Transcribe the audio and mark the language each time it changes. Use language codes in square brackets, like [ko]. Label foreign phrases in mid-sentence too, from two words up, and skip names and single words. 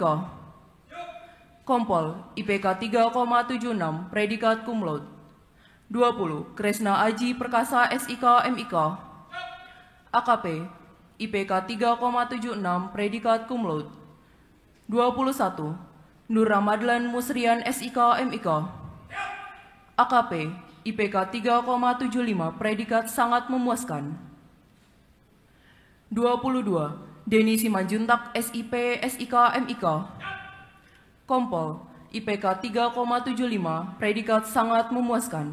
[id] Kompol IPK 3,76 predikat [la] cum laude. [id] 20. Kresna Aji Perkasa SIK MIK. AKP IPK 3,76 predikat [la] cum laude. [id] 21. Nur Ramadlan Musrian SIK MIK. AKP IPK 3,75 predikat sangat memuaskan. 22. Deni Simanjuntak SIP SIK MIK. Kompol IPK 3,75 predikat sangat memuaskan.